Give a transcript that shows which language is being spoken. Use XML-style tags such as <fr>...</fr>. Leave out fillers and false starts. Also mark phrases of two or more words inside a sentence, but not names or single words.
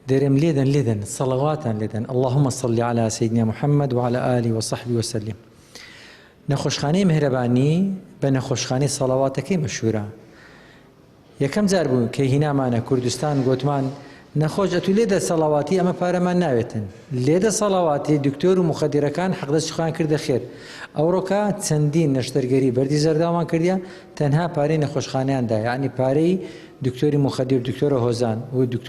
<ckb>دەرێم لێدەن سەڵەواتان لێدەن</ckb> <ar>اللهم صل على سيدنا محمد وعلى آله وصحبه وسلم.</ar> <ckb>نەخۆشخانەی مهرەبانی بە نەخۆشخانەی سەڵەواتەکەی مەشهورە. یەکەم جار بوو کە هینامانە کوردستان گوتمان نەخۆش ئەتو لێدە سەڵاواتی ئەمە پارەمان ناوێتن لێدە سەڵاواتی دکتۆر و مخەدیرەکان حەقدەستخوان کردە خێر ئەوڕۆکە چەندین نەشتەرگەری بەردی زەرداوان کردیان تەنها پارەی نەخۆشخانەیاندا یعنی پارەی دکتۆری مخەدیر دکتۆرە هۆزان و دکتۆر</ckb>